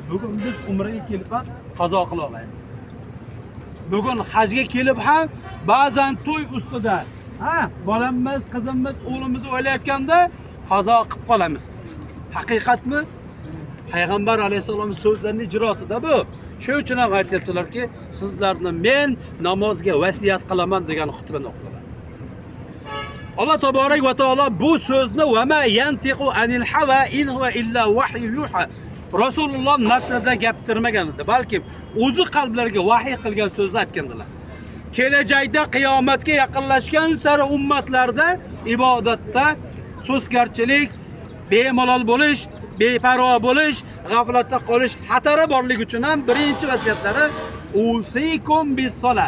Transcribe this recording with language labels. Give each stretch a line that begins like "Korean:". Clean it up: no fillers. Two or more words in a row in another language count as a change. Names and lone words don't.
Uzbek: Bugun biz umraga kelib ham qazo qila olmaymiz. Bugun hajga kelib ham ba'zan to'y ustida, bolamiz, qizimiz, o'g'limizni o'ylayotganda qazo qilib qolamiz. Haqiqatmi? Payg'ambar alayhisolamning so'zlarining ijrosida bu. Shuning uchun ham aytibdilarki, sizlarni men namozga vasiyat qilaman degan xutbani o'qidilar. Alloh taborak va taolo bu so'zni
Arabic: وما ينطق عن الهوى إن هو إلا وحي يوحى.
Uzbek: Rasululloh nafsida gapirmagan edi, balki o'zi qalblariga vahiy qilgan so'zni aytgandilar. Kelajakda qiyomatga yaqinlashgan sari ummatlarda ibodatda so'zgarchilik, bemalol bo'lish, beparvo bo'lish, g'aflatda qolish xatari borligi uchun ham birinchi vasiyatlari
Arabic: أوصيكم بالصلاة.